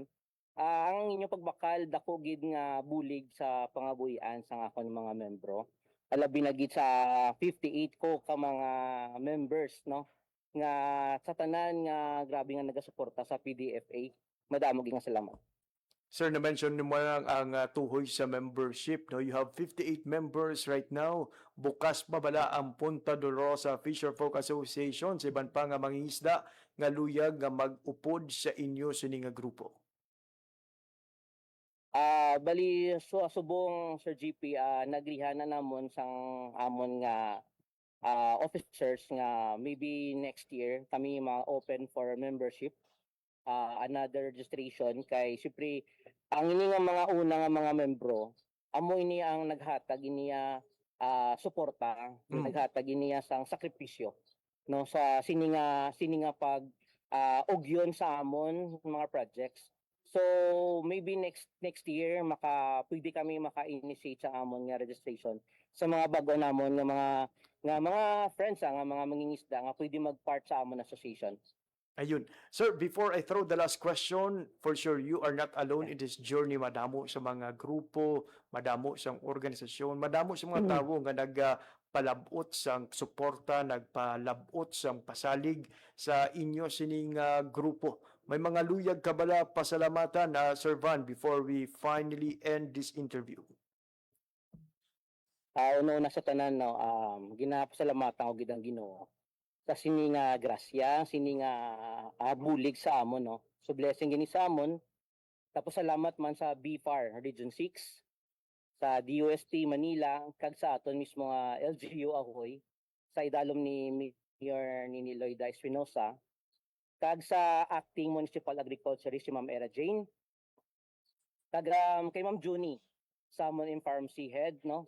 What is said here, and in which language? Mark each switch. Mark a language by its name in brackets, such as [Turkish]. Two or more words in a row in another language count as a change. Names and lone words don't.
[Hiligaynon] Ang inyong pagbakal dako gid nga bulig sa pangabuhian sang akon mga membro. Alabi na gid sa 58 ko ka mga members no nga sa tanan nga grabe nga nagasuporta sa PDFA. Madamo gid nga salamat. Sir, na-mention mo lang ang tuhoy sa membership. No? [English] You have 58 members right now. [Hiligaynon] Bukas pa bala ang Punta Dolorosa Fisher Folk Association sa iban pa nga mangingisda nga luyag nga mag-upod sa inyo sini nga grupo. Bali subong Sir GP nagrihan na namon sang amon nga officers nga maybe next year kami ma-open [English] for membership. Another registration [Hiligaynon] kay siyempre ang ini nga mga una nga mga membro amo ini ang naghatag iniya suporta naghatag iniya sang sakripisyo no sa sini nga pag ugyon sa amon mga projects. So maybe next year pwede kami maka-initiate sa amon nga registration sa mga bago namon nga mga friends nga mga mangingisda nga pwede mag-part sa amon association. Ayun. [English] Sir, before I throw the last question, for sure you are not alone in this journey. [Hiligaynon] Madamo sa mga grupo, madamo sa organisasyon, madamo sa mga tao nga nagpalabot sang suporta, nagpalabot sang pasalig sa inyo sining grupo. May mga luyag kabala pasalamatan Sir Van [English] before we finally end this interview. [Hiligaynon] Una sa tanan no ginapasalamatan ko gid ang Ginoo sa sini nga grasya, sini nga bulig sa amon no. So blessing gini sa amon. Tapos salamat man sa BFAR Region 6, sa DOST Manila, kag sa aton mismo nga LGU Ahoy, sa idalom ni Mayor ni Loida Espinosa, kag sa Acting Municipal Agriculturist si Ma'am Era Jane, kag kay Ma'am Juni sa amon Pharmacy Head no.